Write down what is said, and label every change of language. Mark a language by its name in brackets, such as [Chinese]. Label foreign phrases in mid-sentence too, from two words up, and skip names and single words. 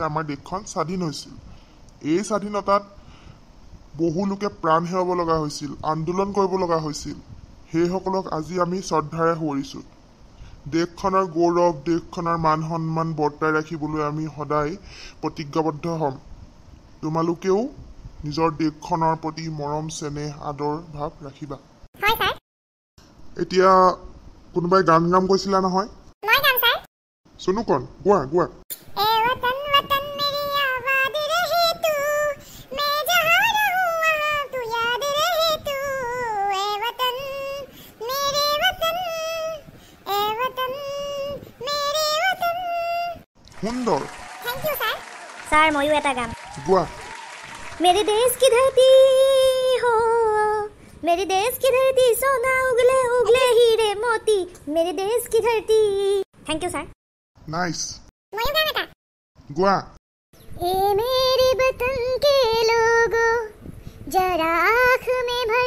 [Assamese] আমাৰ দেশখন স্বাধীন হৈছিল এই স্বাধীনতাত বহু লোকে প্ৰাণ হেৰুৱাব লগা হৈছিল আন্দোলন কৰিব লগা হৈছিল সেইসকলক আজি আমি শ্ৰদ্ধাৰে সোঁৱৰিছোঁ দেশখনৰ গৌৰৱ দেশখনৰ মান সন্মান বৰ্তাই ৰাখিবলৈ আমি সদায় প্ৰতিজ্ঞাবদ্ধ হ'ম তোমালোকেও নিজৰ দেশখনৰ প্ৰতি মৰম চেনেহ আদৰ ভাৱ ৰাখিবা হয় স্যার এতিয়া কোনোবাই গান কৈছিলা নহয় মই গাম স্যার সোনুকণ গোৱা গোৱা [Hindi] ए वतन वतन मेरी आबाद रहे तू मैं जहां रहूं वहां तू याद रहे तू ए वतन मेरे वतन [Assamese] সুন্দৰ [English] thank you sir sir मयू [Assamese] এটা গাম গোৱা [Hindi] मेरे देश की धरती हो मेरे देश की धरती सोना उगले उगले हीरे मोती मेरे देश की धरती [English] thank you sir [Assamese] নাইস [Hindi] मयू गाना था [Assamese] গোৱা [Hindi] ए मेरे वतन के लोगों जरा आँख में भर